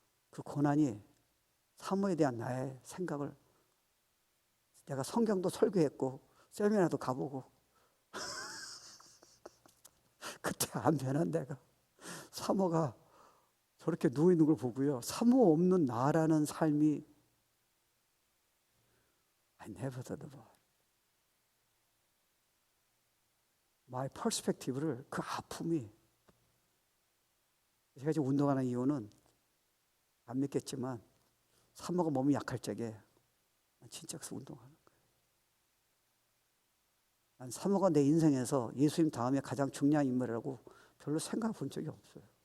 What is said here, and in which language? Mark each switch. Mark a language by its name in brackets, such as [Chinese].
[Korean] 그 고난이 사모에 대한 나의 생각을 내가 성경도 설교했고 세미나도 가보고 그때 안 변한 내가 사모가 저렇게 누워있는 걸 보고요. 사모 없는 나라는 삶이 [English] I never thought about it. My perspective [Korean] 를 그 아픔이 제가 지금 운동하는 이유는 안 믿겠지만 사모가 몸이 약할 적에 진짜 그래서 운동하는 거예요. 난 사모가 내 인생에서 예수님 다음에 가장 중요한 인물이라고 별로 생각해 본 적이 없어요.